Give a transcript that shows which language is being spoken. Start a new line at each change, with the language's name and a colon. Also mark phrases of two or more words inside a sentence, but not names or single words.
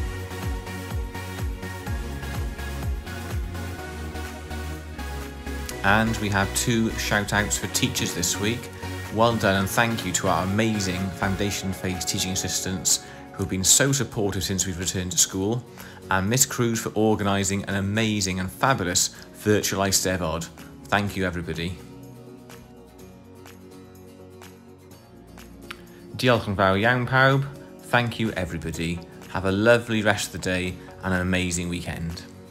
English: And we have 2 shout outs for teachers this week. Well done and thank you to our amazing Foundation Phase teaching assistants who have been so supportive since we've returned to school, and Miss Cruz for organising an amazing and fabulous virtual Eisteddfod. Thank you, everybody.
Welsh: Diolch yn fawr iawn pawb.
English: Thank you, everybody. Have a lovely rest of the day and an amazing weekend.